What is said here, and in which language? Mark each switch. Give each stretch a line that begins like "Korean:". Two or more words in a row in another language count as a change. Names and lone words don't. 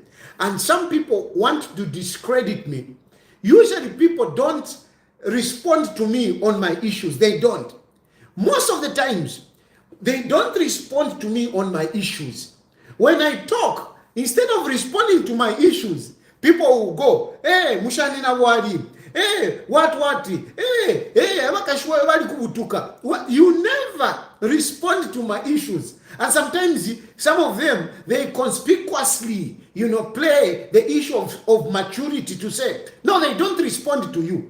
English: And some people want to discredit me. Usually people don't respond to me on my issues. They don't. Most of the times, they don't respond to me on my issues. When I talk, instead of responding to my issues, people will go, hey, Mushani
Bemba: na wali,
English: hey, what, hey, you never respond to my issues. And sometimes, some of them, they conspicuously, play the issue of maturity to say, no, they don't respond to you.